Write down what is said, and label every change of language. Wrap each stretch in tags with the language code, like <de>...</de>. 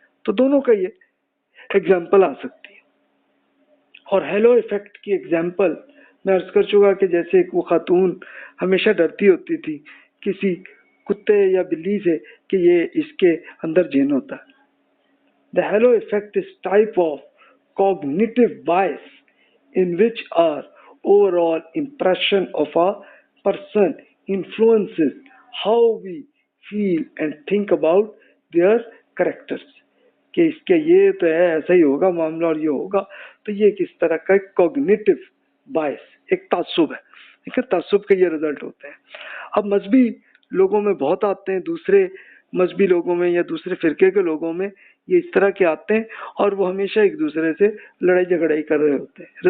<ur>تو دونوں کا یہ ایگزامپل آ سکتی ہے. اور ہیلو ایفیکٹ کی ایگزامپل میں عرض کر چکا کہ جیسے وہ خاتون ہمیشہ ڈرتی ہوتی تھی کسی کتے یا بلی سے کہ یہ اس کے اندر جن ہوتا ہے.</ur> <en>The halo effect is type of cognitive bias in which our overall impression of a person influences how we feel and think about their characters.</en> <ur>کہ اس کے یہ تو ہے ایسا ہی ہوگا معاملہ اور یہ ہوگا. تو یہ کس طرح کا کوگنیٹو بائس، ایک تعصب ہے. ٹھیک ہے، تعصب کے یہ رزلٹ ہوتے ہیں. اب مذہبی لوگوں میں بہت آتے ہیں، دوسرے مذہبی لوگوں میں یا دوسرے فرقے کے لوگوں میں یہ اس طرح کے آتے ہیں اور وہ ہمیشہ ایک دوسرے سے لڑائی جھگڑائی کر رہے ہوتے ہیں.</ur>